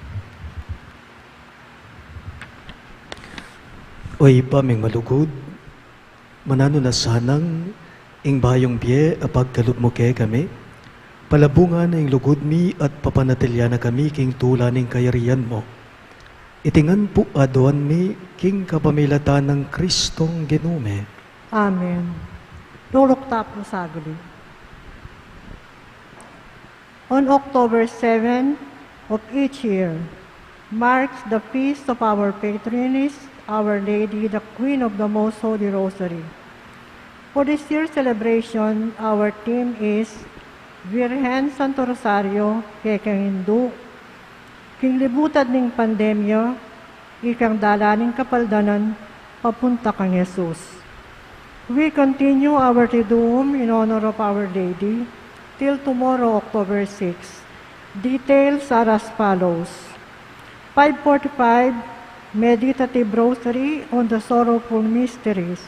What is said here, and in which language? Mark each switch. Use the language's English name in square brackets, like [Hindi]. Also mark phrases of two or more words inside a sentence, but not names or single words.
[Pampanga] Oy paming malugod, manano na sanang ing bayong biye apag kalubmo ke kami, palabungan na ing lugod mi at papanatilya na kami king tula ning kayarian mo. Itingan po aduan mi king kapamilatan ng Kristong Ginume. Amen. Lulok tapo saguli. [English] On October 7 of each year marks the feast of our patroness, Our Lady, the Queen of the Most Holy Rosary. For this year's celebration, our theme is Virgen Santo Rosario, [Pampanga] Kekang Hindu, King libutad ning pandemya, ikang dalaning kapaldanan, papunta kang Jesus. [English] We continue our Triduum in honor of Our Lady till tomorrow, October 6. Details are as follows. 5:45, Meditative Rosary on the Sorrowful Mysteries.